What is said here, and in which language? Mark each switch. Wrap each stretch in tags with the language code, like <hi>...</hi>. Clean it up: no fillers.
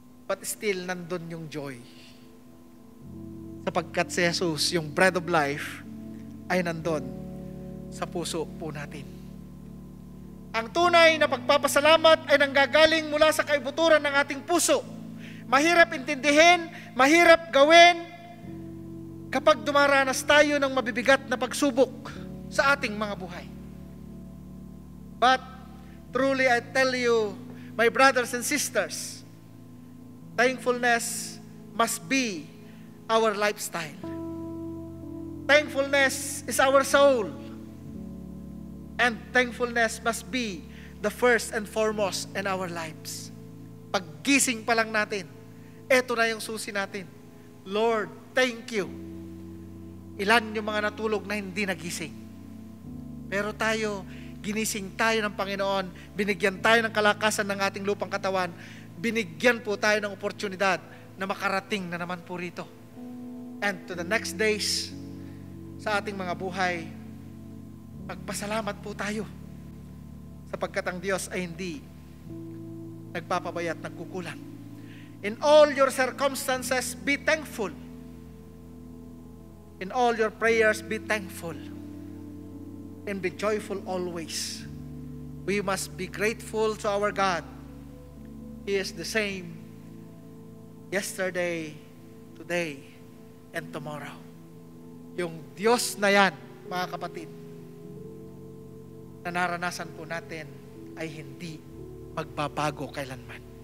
<en>But still,</en> <tl>nandun yung joy. Sapagkat si Jesus, yung bread of life, ay nandun sa puso po natin. Ang tunay na pagpapasalamat ay nanggagaling mula sa kaibuturan ng ating puso. Mahirap intindihin, mahirap gawin, kapag dumaranas tayo ng mabibigat na pagsubok sa ating mga buhay.</tl> <en>But, truly I tell you, my brothers and sisters, thankfulness must be our lifestyle. Thankfulness is our soul. And thankfulness must be the first and foremost in our lives.</en> <tl>Paggising pa lang natin, eto na yung susi natin.</tl> <en>Lord, thank you.</en> <tl>Ilan yung mga natulog na hindi nagising. Pero tayo, ginising tayo ng Panginoon, binigyan tayo ng kalakasan ng ating lupang katawan, binigyan po tayo ng oportunidad na makarating na naman po rito.</tl> <en>And to the next days</en> <tl>sa ating mga buhay, magpasalamat po tayo sapagkat ang Diyos ay hindi nagpapabaya at nagkukulang.</tl> <en>In all your circumstances, be thankful. In all your prayers, be thankful. And be joyful always. We must be grateful to our God. He is the same yesterday, today, and tomorrow.</en> <tl>Yung Diyos na yan, mga kapatid, na naranasan po natin ay hindi magbabago kailanman.</tl>